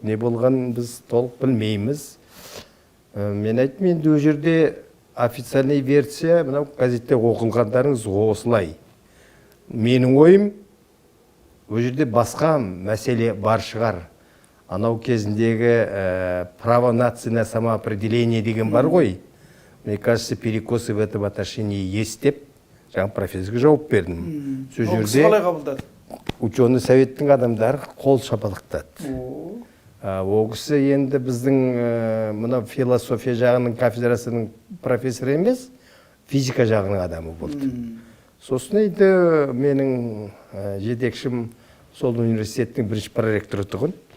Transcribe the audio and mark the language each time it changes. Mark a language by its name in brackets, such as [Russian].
[Kazakh] Не болған біз толық білмейміз. Мен айттым, енді ол жерде [Russian] официальный версия, [Kazakh] мынау газетте оқылғандарыңыз осылай. Менің ойым, ол жерде басқа мәселе бар шығар. Анау кезіндегі [Russian] право нации на самоопределение [Kazakh] деген бар ғой. [Russian] Мне кажется, перекосы в этом отношении есть [Kazakh] деп, жаңа профессорға жауап бердім. Сол жерде қалай қабылдады? Ученый советтің адамдары қол шапалақтады. Ол кісі енді біздің мына философия жағының кафедрасының профессоры емес, физика жағының адамы болды. Сосын енді менің жетекшім сол университеттің бірінші проректоры тұғын.